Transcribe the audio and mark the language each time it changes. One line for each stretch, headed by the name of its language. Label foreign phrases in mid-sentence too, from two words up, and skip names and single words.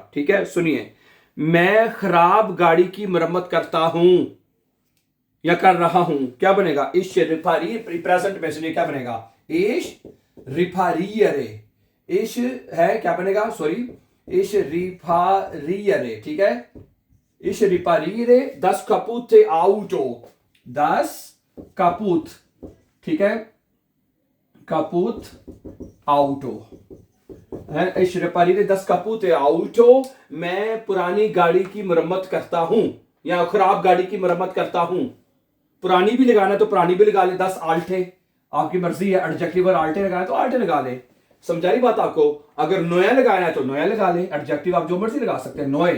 Hindi: ठीक है, सुनिए, मैं खराब गाड़ी की मरम्मत करता हूं या कर रहा हूं, क्या बनेगा?
German: ich repari,
Hindi: प्रेजेंट में सुनिए क्या बनेगा?
German: ich repariere.
Hindi: इश है, क्या बनेगा? सॉरी,
German: ich repariere,
Hindi: ठीक है।
German: Ich repariere das kaputte Auto. Das kaputt,
Hindi: ठीक है,
German: kaputt Auto है। Ich repariere das kaputte Auto,
Hindi: मैं पुरानी गाड़ी की मरम्मत करता हूं या खराब गाड़ी की मरम्मत करता हूं। पुरानी भी लगाना तो पुरानी भी लगा ले, 10 आल्टे, आपकी मर्जी है। एडजेक्टिव और आल्टे लगाना तो आल्टे लगा ले। समझा रही बात आपको? अगर नोया लगाना है तो नोया लगा ले, एडजेक्टिव आप जो मर्जी लगा सकते हैं, नोए।